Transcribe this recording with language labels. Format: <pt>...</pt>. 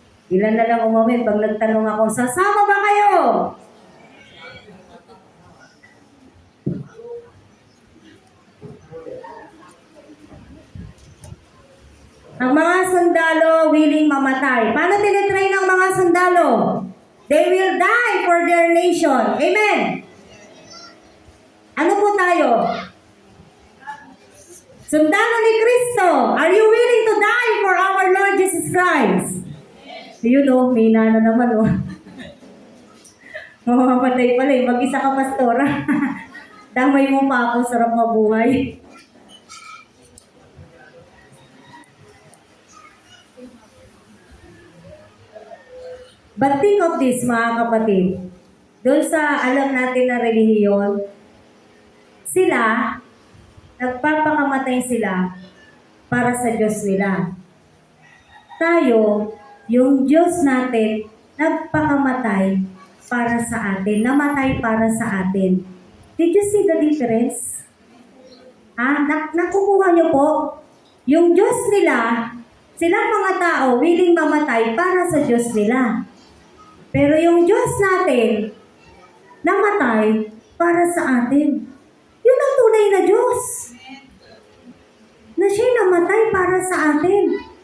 <tl>Ilan na lang umamin pag nagtanong ako, sasama ba kayo? Ang mga sundalo willing mamatay. Paano tinitrain ang mga sundalo?</tl> <en>They will die for their nation.</en> <tl>Amen? Ano po tayo? Sundalo ni Kristo.</tl> <en>Are you willing to die for our Lord Jesus Christ?</en> <tl>Yun o, may inano naman o. Mamamatay pala eh. Mag-isa ka pastora. Damay mo pa ako, sarap mabuhay.</tl> <en>But think of this,</en> <tl>mga kapatid. Doon sa alam natin na relihiyon, sila, nagpapakamatay sila para sa Diyos nila. Tayo, yung Diyos natin, nagpakamatay para sa atin, namatay para sa atin.</tl> <en>Did you see the difference?</en> <tl>Nakukuha niyo po? Yung Diyos nila, silang mga tao, willing mamatay para sa Diyos nila. Pero yung Diyos natin, namatay para sa atin. Yun ang tunay na Diyos. Na siya'y namatay para sa atin.</tl>